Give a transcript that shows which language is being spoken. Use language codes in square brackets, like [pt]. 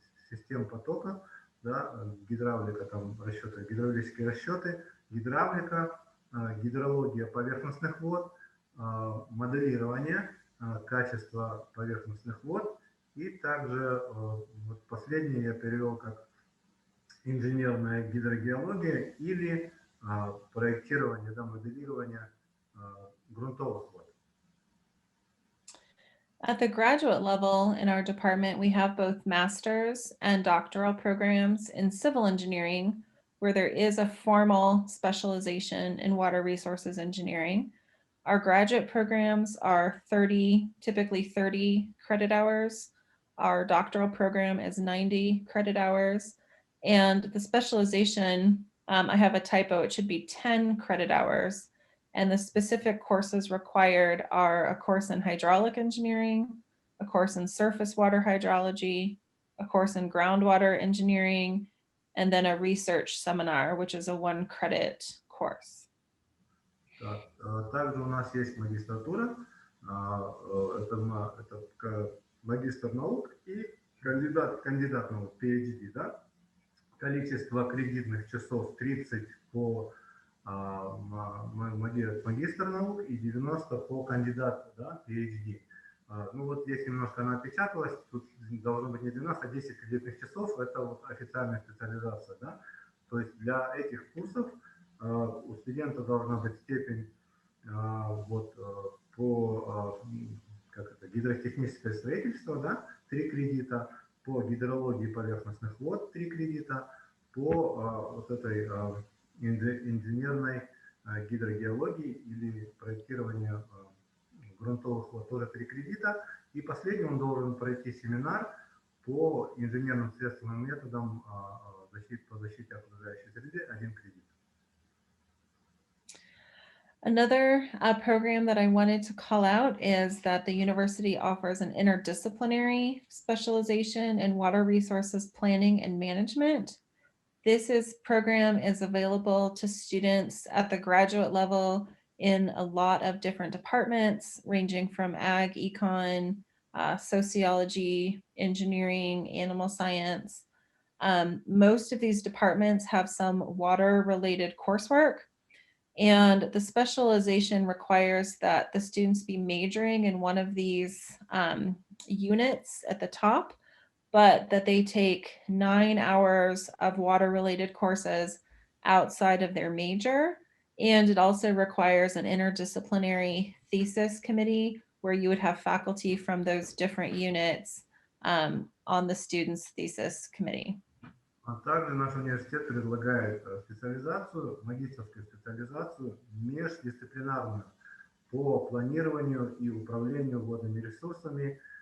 [ru] систем потока, да, гидравлика, там расчеты, гидравлические расчеты, гидравлика, гидрология поверхностных вод, моделирование качества поверхностных вод, и также вот последнее я перевел как инженерная гидрогеология или проектирование, да, моделирование грунтовых вод. [en] At the graduate level in our department, we have both master's and doctoral programs in civil engineering, where there is a formal specialization in water resources engineering. Our graduate programs are typically 30 credit hours. Our doctoral program is 90 credit hours. And the specialization, I have a typo, it should be 10 credit hours. And the specific courses required are a course in hydraulic engineering, a course in surface water hydrology, a course in groundwater engineering, and then a research seminar, which is a 1 credit course. [ru] Также у нас есть магистратура, это магистр наук и кандидат наук, PhD, да? Количество кредитных часов 30 по магистр наук и 90 по кандидату, да, PhD. Ну вот здесь немножко она опечаталась, тут должно быть не 12, а 10 кредитных часов, это вот официальная специализация, да. То есть для этих курсов у студента должна быть степень вот по гидротехническое строительство, да, 3 кредита, по гидрологии поверхностных вод 3 кредита, по вот этой инженерной гидрогеологии или проектированию грунтовых вод тоже 3 кредита. И последний он должен пройти семинар по инженерным средствам и методам по защите окружающей среды 1 кредит. [en] Another program that I wanted to call out is that the university offers an interdisciplinary specialization in water resources planning and management. This program is available to students at the graduate level in a lot of different departments, ranging from ag, econ, sociology, engineering, animal science. Most of these departments have some water-related coursework, and the specialization requires that the students be majoring in one of these units at the top, but that they take 9 hours of water-related courses outside of their major. And it also requires an interdisciplinary thesis committee where you would have faculty from those different units on the student's thesis committee. [ru] А также наш университет предлагает специализацию, магистерскую специализацию междисциплинарную по планированию и управлению водными ресурсами.